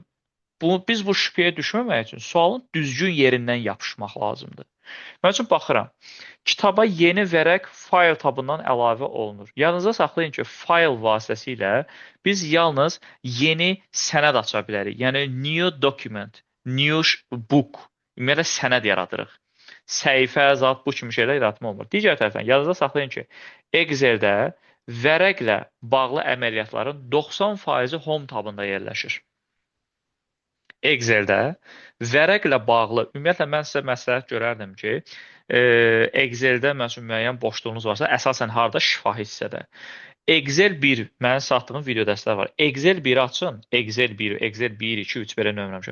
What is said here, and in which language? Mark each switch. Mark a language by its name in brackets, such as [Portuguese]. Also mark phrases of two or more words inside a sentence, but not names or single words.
[Azerbaijani] Biz bu şübhəyə düşməmək üçün sualın düzgün yerindən yapışmaq lazımdır. Mən üçün baxıram. Kitaba yeni vərəq fayl tabından əlavə olunur. Yadınızda saxlayın ki, fayl vasitəsilə biz yalnız yeni sənəd aça bilərik. Yəni, [English] new document, new book, [Azerbaijani] ümumiyyətlə sənəd yaradırıq. Səhifə, zat, bu kimi şeylər yaratma olmur. Digər tərəfdən, yadınızda saxlayın ki, Excel-də vərəqlə bağlı əməliyyatların 90%-i home tabında yerləşir. Excel-də vərəqlə bağlı, ümumiyyətlə mən sizə məsləhət görərdim ki, Excel-də məsələn müəyyən boşluğunuz varsa, əsasən harda şifahi hissədə. Excel 1, mənim satdığım video dərslər var. Excel 1 açın, Excel 1, Excel 1, 2, 3 belə nömrəmişəm.